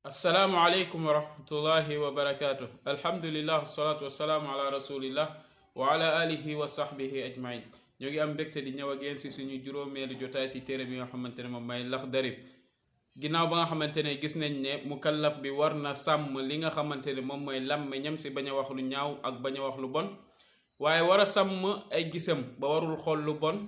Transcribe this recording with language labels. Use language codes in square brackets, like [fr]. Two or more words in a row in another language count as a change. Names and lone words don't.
[ar] السلام عليكم ورحمة الله وبركاته. الحمد لله، الصلاة والسلام على رسول الله وعلى آله وصحبه أجمعين. [wo] ñoo ngi am mbégte di ñëw ak yéen si suñu juróomeelu jotaay si téere bi nga xamante ne moom may Laxdari ginnaaw ba nga xamante ne gis nañ ne mukallaf bi war na sàmm li nga xamante ne moom mooy làmmiñam si bañ a wax lu ñaaw ak bañ a wax lu bon, waaye war a sàmm ay gisam ba warul xool lu bon.